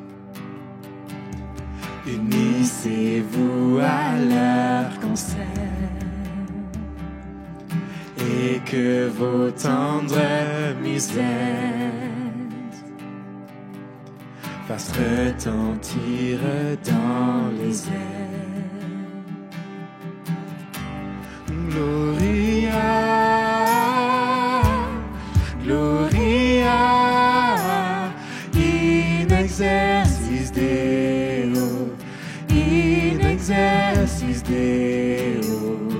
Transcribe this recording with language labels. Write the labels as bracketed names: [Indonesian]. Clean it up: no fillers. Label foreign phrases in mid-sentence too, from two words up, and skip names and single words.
[French] unissez-vous à leur concert, et que vos tendres musettes fassent retentir dans les airs. [Latin] Gloria, Gloria, in excelsis Deo, in excelsis Deo.